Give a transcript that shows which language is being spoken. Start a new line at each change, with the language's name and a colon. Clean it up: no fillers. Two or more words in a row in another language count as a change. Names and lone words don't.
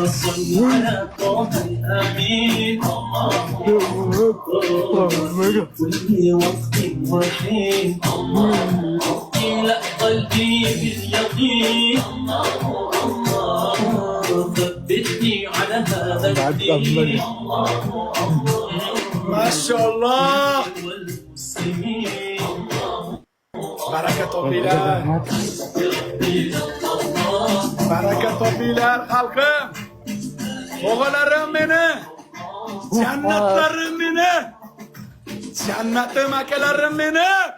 Arabic: صل على طه الأمين الله كل وقت وحين إلى قلبي باليقين ثبتني على هذا الدين ما شاء الله. والمسلمين
Uzbek: Baraka topinglar. Baraka topinglar xalqim. O'g'alarim meni. Jannatlarim meni. Jannatim akalarim meni.